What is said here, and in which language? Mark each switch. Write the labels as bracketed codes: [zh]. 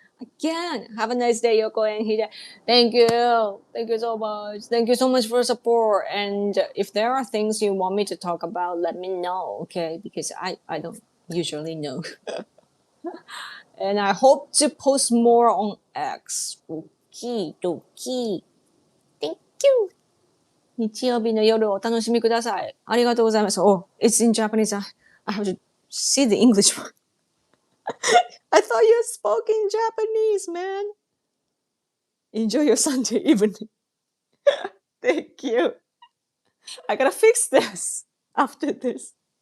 [en] Again, have a nice day, Yoko and Hida. Thank you. Thank you so much. Thank you so much for support. And if there are things you want me to talk about, let me know, okay? Because I don't usually know. And I hope to post more on X. Okie dokie. Thank you. [ja] 日曜日の夜をお楽しみください。ありがとうございます。 [en] Oh, it's in Japanese. I have to see the English one. I thought you spoke in Japanese, man. Enjoy your Sunday evening. Thank you. I gotta fix this after this.